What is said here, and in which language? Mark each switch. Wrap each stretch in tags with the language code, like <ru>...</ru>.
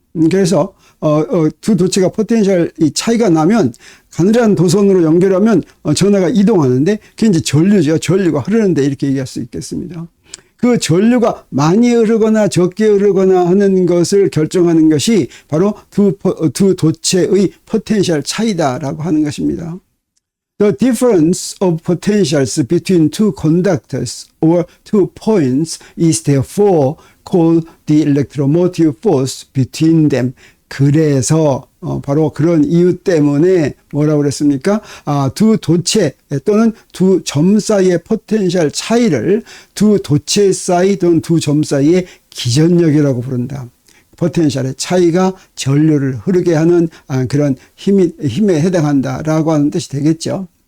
<ko>그래서 두 도체가 포텐셜 차이가 나면 가느다란 도선으로 연결하면 전하가 이동하는데, 그게 이제 전류죠. 전류가 흐르는데 이렇게 얘기할 수 있겠습니다. 그 전류가 많이 흐르거나 적게 흐르거나 하는 것을 결정하는 것이 바로 두 도체의 포텐셜 차이다라고 하는 것입니다.</ko> <en>The difference of potentials between two conductors or two points is therefore called the electromotive force between them.</en> <ko>그래서 바로 그런 이유 때문에 뭐라고 그랬습니까? 두 도체 또는 두 점 사이의 포텐셜 차이를 두 도체 사이 또는 두 점 사이의 기전력이라고 부른다. 포텐셜의 차이가 전류를 흐르게 하는 그런 힘에 해당한다라고 하는 뜻이 되겠죠.</ko>